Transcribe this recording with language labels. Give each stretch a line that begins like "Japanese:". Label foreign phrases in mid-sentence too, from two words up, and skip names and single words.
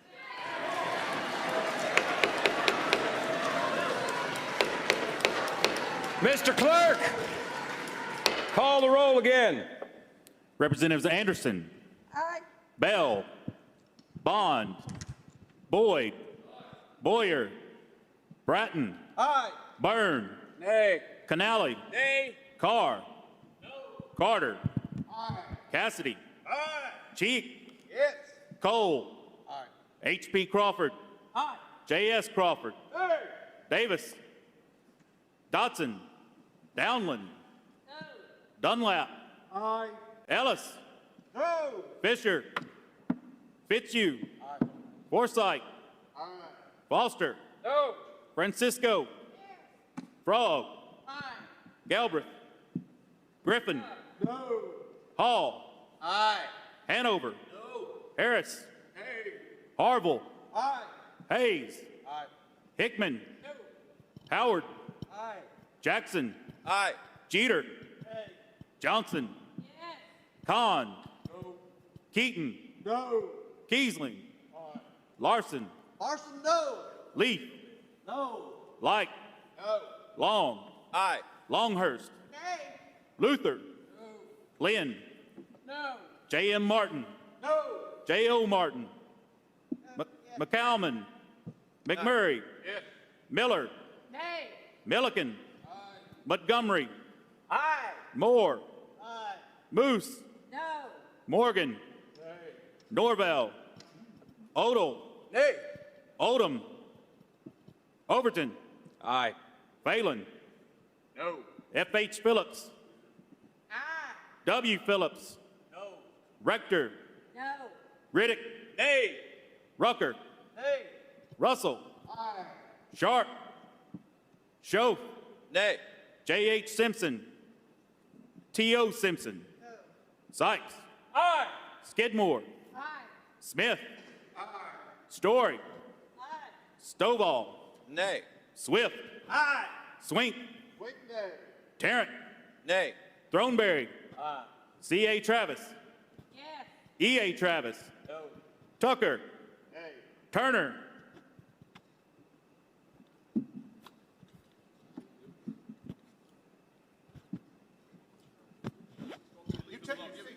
English: Mr. Clerk, call the roll again. Representatives Anderson. Aye. Bell. Bond. Boyd. Boyer. Bratton. Aye. Byrne. Nay. Canale. Nay. Carr. No. Carter. Aye. Cassidy. Aye. Cheek. Yes. Cole. Aye. H.P. Crawford. Aye. J.S. Crawford. Aye. Davis. Dotson. Downland. No. Dunlap. Aye. Ellis. No. Fisher. Fitzhugh. Aye. Forsythe. Aye. Foster. No. Francisco. Frog. Aye. Galbraith. Griffin. No. Hall. Aye. Hanover. No. Harris. Hey. Harville. Aye. Hayes. Aye. Hickman. No. Howard. Aye. Jackson. Aye. Jeter. Hey. Johnson. Yes. Kahn. No. Keaton. No. Kiesling. Aye. Larson. Larson, no. Leaf. No. Light. No. Long. Aye. Longhurst. Nay. Luther. No. Lynn. No. J.M. Martin. No. J.O. Martin. McCalman. McMurray. Yes. Miller. Nay. Milliken. Aye. Montgomery. Aye. Moore. Aye. Moose. No. Morgan. Nay. Norvell. Odell. Nay. Odom. Overton. Aye. Phelan. No. F.H. Phillips. Aye. W. Phillips. No. Rector. No. Riddick. Nay. Rucker. Nay. Russell. Aye. Sharp. Schoaf. Nay. J.H. Simpson. T.O. Simpson. No. Sykes. Aye. Skidmore. Aye. Smith. Aye. Story. Aye. Stovall. Nay. Swift. Aye. Swink. Wait, nay. Tarrant. Nay. Throneberry. Aye. C.A. Travis. Yes. E.A. Travis. No. Tucker. Nay. Turner. You take your seat.